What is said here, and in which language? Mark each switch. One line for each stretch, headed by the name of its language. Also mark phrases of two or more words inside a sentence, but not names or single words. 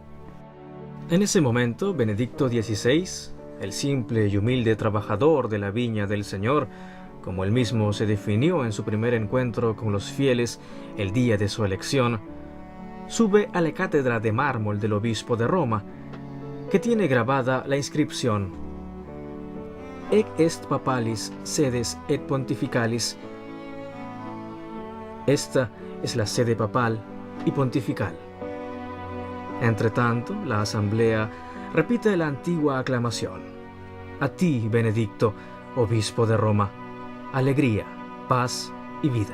Spanish: En ese momento, Benedicto XVI, el simple y humilde trabajador de la viña del Señor, como él mismo se definió en su primer encuentro con los fieles el día de su elección, sube a la cátedra de mármol del obispo de Roma, que tiene grabada la inscripción
Latin: Ec est papalis sedes et pontificalis.
Spanish: Esta es la sede papal y pontifical. Entretanto, la asamblea repite la antigua aclamación: A ti, Benedicto, obispo de Roma, alegría, paz y vida.